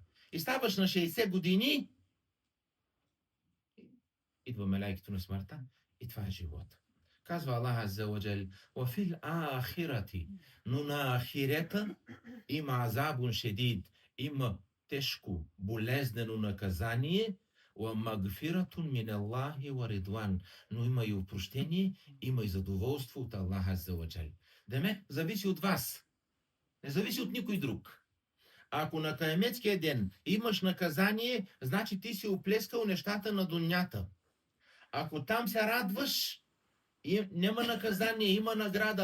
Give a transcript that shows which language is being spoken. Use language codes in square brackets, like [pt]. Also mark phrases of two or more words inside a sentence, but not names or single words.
[bg] И ставаш на 60 години, идва мелайкето на смъртта и това е живота. Казва Аллах Аззаваджал: [ar] "وفي الآخرة", [bg] но на ахирета има [ar] عذاب شديد, [bg] има тежко, болезнено наказание, [ar] ومغفرة من الله ورضوان, [bg] но има и опрощение, има и задоволство от Аллах Аззаваджал. Деме, зависи от вас. Не зависи от никой друг. Ако на каеметския ден имаш наказание, значи ти си оплескал нещата на дунята. Ако там се радваш, няма наказание, има награда.